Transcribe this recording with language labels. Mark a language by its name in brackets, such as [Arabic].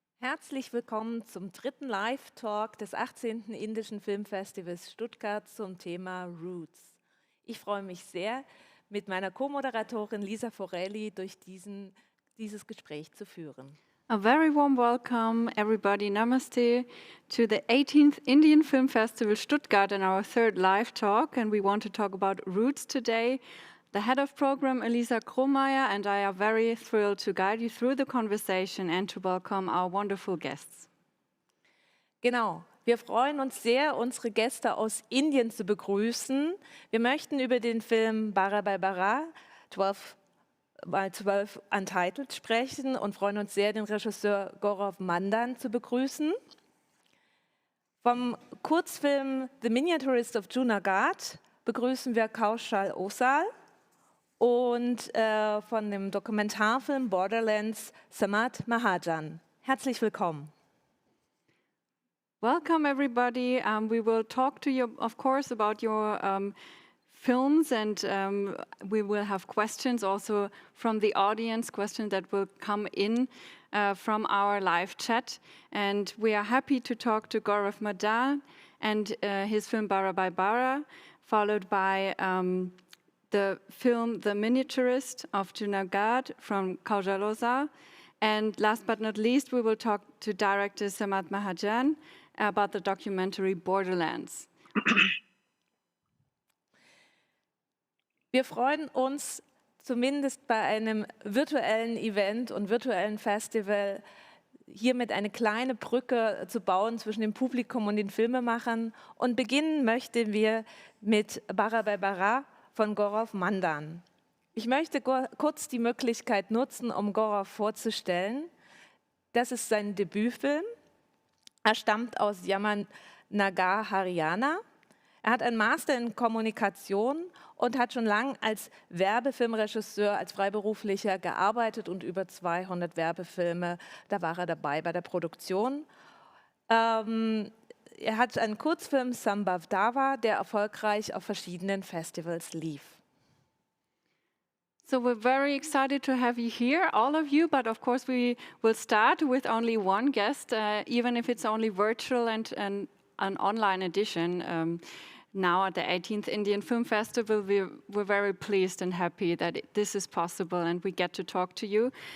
[German] Herzlich willkommen zum dritten Live-Talk des 18. Indischen Filmfestivals Stuttgart zum Thema Roots. Ich freue mich sehr, mit meiner Co-Moderatorin Lisa Forelli durch dieses Gespräch zu führen. [English] A very warm welcome, everybody. Namaste to the 18th Indian Film Festival Stuttgart and our third live talk. And we want to talk about roots today. The head of program, Elisa Krohmeier, and I are very thrilled to guide you through the conversation and to welcome our wonderful guests. [German] Genau, wir freuen uns sehr, unsere Gäste aus Indien zu begrüßen. Wir möchten über den Film Bara by Bara, 12x12 Untitled, sprechen und freuen uns sehr, den Regisseur Gaurav Mandan zu begrüßen. Vom Kurzfilm The Miniaturist of Junagadh begrüßen wir Kaushal Osal. Und von dem Dokumentarfilm Borderlands Samat Mahajan. Herzlich willkommen. [English] Welcome, everybody. We will talk to you, of course, about your films, and we will have questions also from the audience, questions that will come in from our live chat. And we are happy to talk to Gaurav Madan and his film Bara by Bara, followed by the film The Miniaturist of Junagadh from Kaushal Osal. And last but not least, we will talk to director Samat Mahajan about the documentary Borderlands. [German] Wir freuen uns, zumindest bei einem virtuellen Event und virtuellen Festival hiermit eine kleine Brücke zu bauen zwischen dem Publikum und den Filmemachern. Und beginnen möchten wir mit Bara by Bara von Gaurav Mandan. Ich möchte kurz die Möglichkeit nutzen, um Gaurav vorzustellen. Das ist sein Debütfilm. Er stammt aus Yamunanagar, Haryana. Er hat einen Master in Kommunikation und hat schon lange als Werbefilmregisseur, als Freiberuflicher gearbeitet und über 200 Werbefilme, da war er dabei bei der Produktion. Er hat einen Kurzfilm Sambhav Dava, der erfolgreich auf verschiedenen Festivals lief. [English] So we're very excited to have you here, all of you, but of course we will start with only one guest, even if it's only virtual and an online edition. Now at the 18th Indian Film Festival, we're very pleased and happy that this is possible and we get to talk to you.